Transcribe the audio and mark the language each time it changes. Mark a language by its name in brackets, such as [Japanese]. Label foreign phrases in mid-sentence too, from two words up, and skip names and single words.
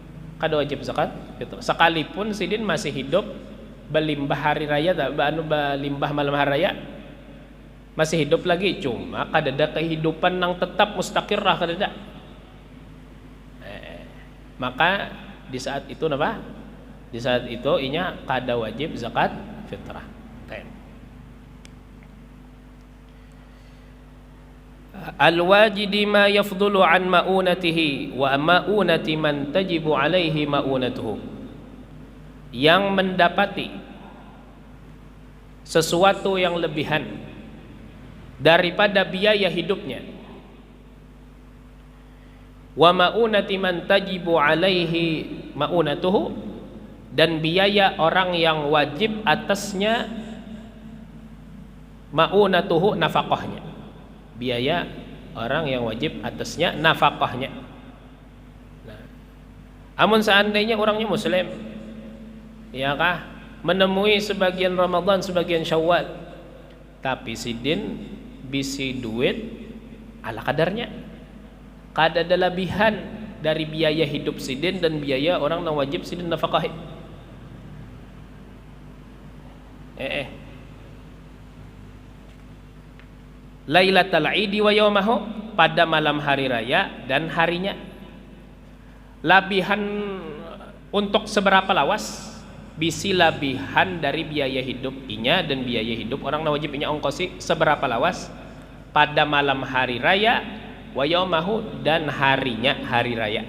[Banjar] Kada wajib zakat fitrah. Sekalipun sidin masih hidup belimbah hari raya tak belimbah malam hari raya masih hidup lagi, cuma kadada kehidupan yang tetap mustaqirah kadada. Maka di saat itu napa? Di saat itu inya kada wajib zakat fitrah. [Arabic] الواجد ما يفضل عن مؤونته ومؤونة من تجب عليه مؤونته. [Banjar] Yang mendapati sesuatu yang lebihan daripada biaya hidupnya, [Arabic] ومؤونة من تجب عليه مؤونته, [Banjar] dan biaya orang yang wajib atasnya ma'unatuhu, nafkahnya. Biaya orang yang wajib atasnya nafkahnya. Nah, amun seandainya orangnya muslim, ya kah, menemui sebagian Ramadan, sebagian Syawal, tapi sidin bisi duit ala kadarnya, kada ada lebihan dari biaya hidup sidin dan biaya orang yang wajib sidin nafkahi. [Arabic] ليلة العيد ويومه, [Banjar] pada malam hari raya dan harinya. Labihan untuk seberapa lawas? Bisi labihan dari biaya hidup inya dan biaya hidup orang yang wajib inya ongkosi seberapa lawas pada malam hari raya [Arabic] ويومه, [Banjar] dan harinya hari raya.